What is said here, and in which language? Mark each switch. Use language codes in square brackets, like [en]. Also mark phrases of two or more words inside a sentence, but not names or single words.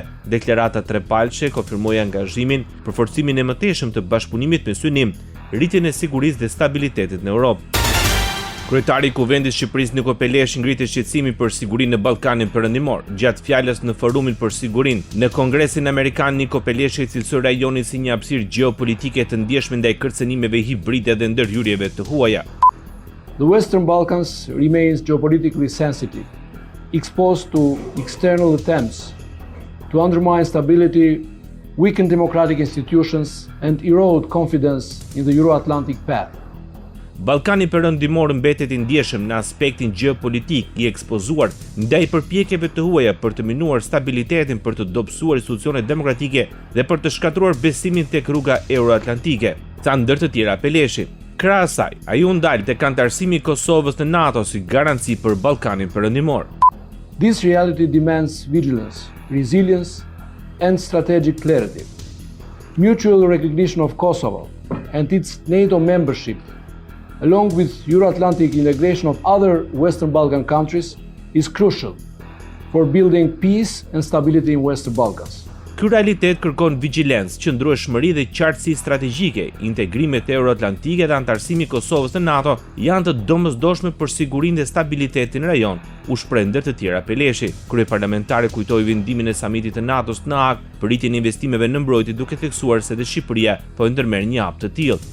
[sq] Deklarata trepalëshe konfirmoi angazhimin për forcimin e mëtejshëm të bashkëpunimit me synim rritjen e sigurisë dhe stabilitetit në Europë. Kryetari i Kuvendit Shqipërisë Niko Peleshi ngriti shqetësimin për sigurinë në Ballkanin Perëndimor. Gjatë fjalës në Forumin për Sigurinë në Kongresin Amerikan, Niko Peleshi cilësoi rajonin si një hapësirë gjeopolitike të ndjeshme ndaj kërcënimeve hibride dhe ndërhyrjeve të huaja. [en] The Western Balkans remains geopolitically sensitive, exposed to external attempts to undermine stability, weaken democratic institutions and erode confidence in the Euro-Atlantic path. [sq] Ballkani Perëndimor mbetet i ndjeshëm në aspektin gjeopolitik, i ekspozuar ndaj përpjekjeve të huaja për të minuar stabilitetin, për të dobësuar institucionet demokratike dhe për të shkatruar besimin tek rruga euroatlantike, tha ndër të tjera Peleshi. Krahas asaj, ai u ndal tek anëtarësimi i Kosovës në NATO si garanci për Ballkanin Perëndimor. [en] This reality demands vigilance, resilience and strategic clarity. Mutual recognition of Kosovo and its NATO membership, along with Euro-Atlantic integration of other Western Balkan countries, is crucial for building peace and stability in Western Balkans. [sq] Ky realitet kërkon vigjilencë, qëndrueshmëri dhe qartësi strategjike. Integrimet euroatlantike dhe anëtarësimi i Kosovës në NATO janë të domosdoshme për sigurinë dhe stabilitetin në rajon, u shpreh ndër të tjera Peleshi. Kryeparlamentari kujtoi vendimin e samitit të NATO-s në Hag për rritjen e investimeve në mbrojtje, duke theksuar se dhe Shqipëria po ndërmerr një hap të tillë.